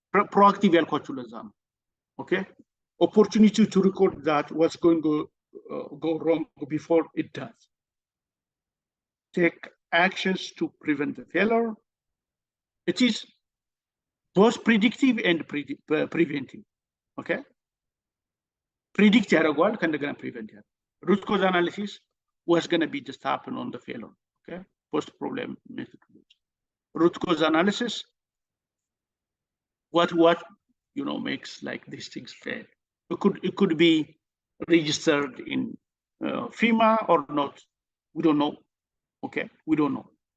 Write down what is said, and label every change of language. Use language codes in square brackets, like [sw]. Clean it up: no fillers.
[en] Proactive alcohol. Okay, opportunity to record that what's going to go wrong before it does. Take actions to prevent the failure. It is both predictive and preventive. Okay. [am] Predict ያደርገዋል ከእንደገና prevent ያደርጋል. [en] Root cause analysis was going to be just happen on the failure. Okay. Post problem methodology. Root cause analysis. What makes like these things fail? It could be registered in FMEA or not. We don't know. Okay. We don't know.